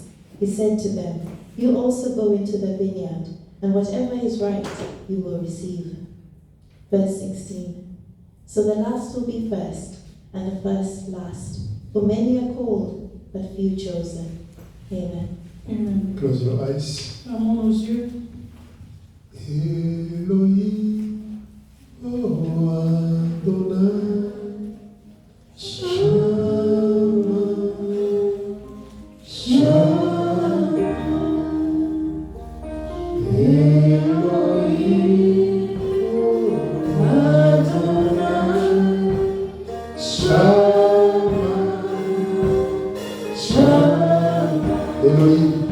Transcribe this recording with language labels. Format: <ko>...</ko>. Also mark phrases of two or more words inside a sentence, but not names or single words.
<en>He said to them, "You also go into the vineyard, and whatever is right you will receive." Verse 16. So the last will be first, and the first last. For many are called, but few chosen. Amen. Amen. Close your eyes.</en> <fr>Fermons nos yeux.</fr> <he>אלוהים, או אדוני, שמע, שמע, אלוהים, או אדוני, שמע, שמע, אלוהים.</he>